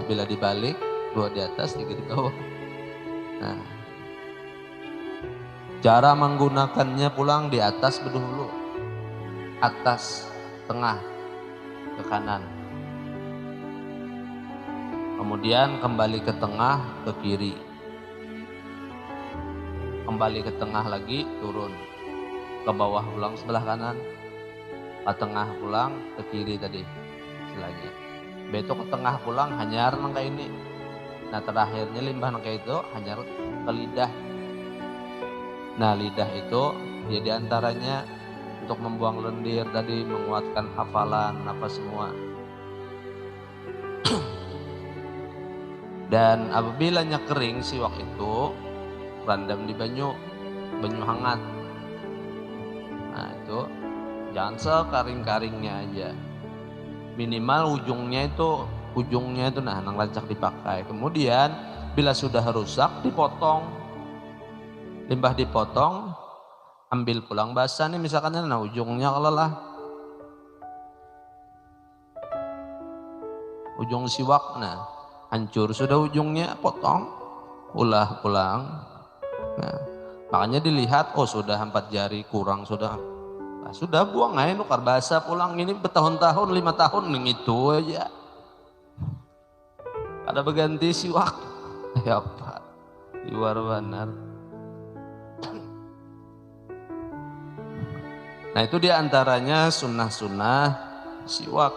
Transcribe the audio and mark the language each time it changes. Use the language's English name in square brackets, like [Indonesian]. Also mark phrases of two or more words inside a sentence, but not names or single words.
[Indonesian] Bila dibalik, 2 di atas, 3 di bawah. Nah, cara menggunakannya pulang di atas dulu. Atas, tengah, ke kanan. Kemudian kembali ke tengah, ke kiri. Kembali ke tengah lagi, turun. Ke bawah pulang sebelah kanan. Ke tengah pulang, ke kiri tadi. Istilahnya. [Banjar] Beto ke tengah pulang, hanyar nang kayak ini. Nah terakhirnya limbah nang kayak itu, hanyar ke lidah. [Indonesian] Nah lidah itu, ya diantaranya untuk membuang lendir tadi, menguatkan hafalan, apa semua. Dan apabila kering siwak itu rendam di banyu hangat. Nah itu jangan sekaring-karingnya aja. [Banjar] Minimal ujungnya itu nah nang lancak dipakai. Kemudian bila sudah rusak dipotong. Limbah dipotong, ambil pulang basah nih misalkan nah ujungnya kalau lah. Ujung siwak nah hancur sudah ujungnya, potong, ulah pulang. Nah, makanya dilihat, oh sudah 4 jari kurang sudah. Nah, sudah buang aja nukar basah pulang, ini bertahun-tahun 5 tahun itu aja. [Indonesian] Ada berganti siwak. Ya Pak, luar benar. Nah itu diantaranya sunnah-sunnah siwak.